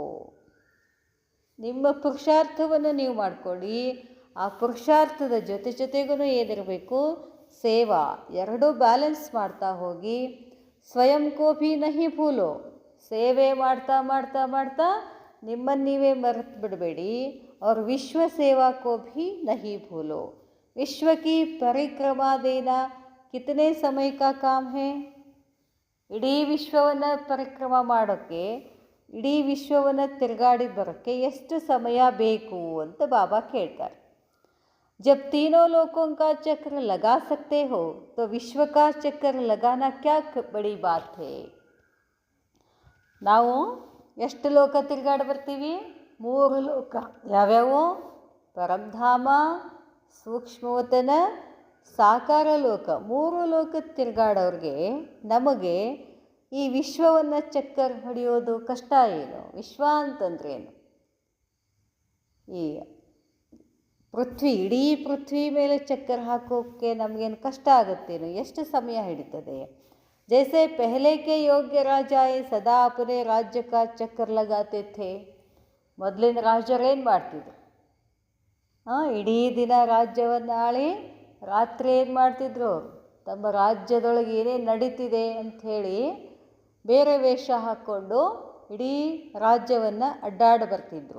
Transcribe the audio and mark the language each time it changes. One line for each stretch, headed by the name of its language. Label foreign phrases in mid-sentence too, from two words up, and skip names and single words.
Kannada: ನಿಮ್ಮ ಪುರುಷಾರ್ಥವನ್ನು ನೀವು ಮಾಡ್ಕೊಳ್ಳಿ, ಆ ಪುರುಷಾರ್ಥದ ಜೊತೆಗೂ ಏನಿರಬೇಕು, ಸೇವಾ, ಎರಡೂ ಬ್ಯಾಲೆನ್ಸ್ ಮಾಡ್ತಾ ಹೋಗಿ.
Hindi: स्वयं कोपि नहि भूलो,
Kannada: ಸೇವೆ ಮಾಡ್ತಾ ಮಾಡ್ತಾ ಮಾಡ್ತಾ ನಿಮ್ಮನ್ನು ನೀವೇ ಮರೆತು ಬಿಡಬೇಡಿ.
Hindi: और विश्व सेवा को भी नहीं भूलो. विश्व की परिक्रमा देना कितने समय का काम है.
Kannada: ಇಡೀ ವಿಶ್ವವನ್ನು ಪರಿಕ್ರಮ ಮಾಡೋಕ್ಕೆ, ಇಡೀ ವಿಶ್ವವನ್ನು ತಿರುಗಾಡಿ ಬರೋಕ್ಕೆ ಎಷ್ಟು ಸಮಯ ಬೇಕು ಅಂತ ಬಾಬಾ ಕೇಳ್ತಾರೆ.
Hindi: जब तीनों लोकों का चक्र लगा सकते हो तो विश्व का चक्र लगाना क्या बड़ी बात है.
Kannada: ನಾವು ಎಷ್ಟು ಲೋಕ ತಿರುಗಾಡಿ ಬರ್ತೀವಿ, 3 ಲೋಕ. ಯಾವ್ಯಾವು? ಪರಂಧಾಮ, ಸೂಕ್ಷ್ಮವತನ, ಸಾಕಾರ ಲೋಕ. 3 ಲೋಕ ತಿರುಗಾಡೋರಿಗೆ ನಮಗೆ ಈ ವಿಶ್ವವನ್ನು ಚಕ್ಕರ್ ಹೊಡೆಯೋದು ಕಷ್ಟ ಏನು? ವಿಶ್ವ ಅಂತಂದ್ರೇನು? ಈ ಪೃಥ್ವಿ, ಇಡೀ ಪೃಥ್ವಿ ಮೇಲೆ ಚಕ್ಕರ್ ಹಾಕೋಕ್ಕೆ ನಮಗೇನು ಕಷ್ಟ ಆಗುತ್ತೇನು? ಎಷ್ಟು ಸಮಯ ಹಿಡಿತದೆ?
Hindi: जैसे पहले के योग्य राजाए सदा अपने राज्य का चक्कर लगाते थे.
Kannada: ಮೊದಲಿನ ರಾಜರು ಏನು ಮಾಡ್ತಿದ್ರು? ಇಡೀ ದಿನ ರಾಜ್ಯವನ್ನು ಆಳಿ ರಾತ್ರಿ ಏನು ಮಾಡ್ತಿದ್ರು? ತಮ್ಮ ರಾಜ್ಯದೊಳಗೆ ಏನೇನು ನಡೀತಿದೆ ಅಂಥೇಳಿ ಬೇರೆ ವೇಷ ಹಾಕ್ಕೊಂಡು ಇಡೀ ರಾಜ್ಯವನ್ನು ಅಡ್ಡಾಡಿ ಬರ್ತಿದ್ರು.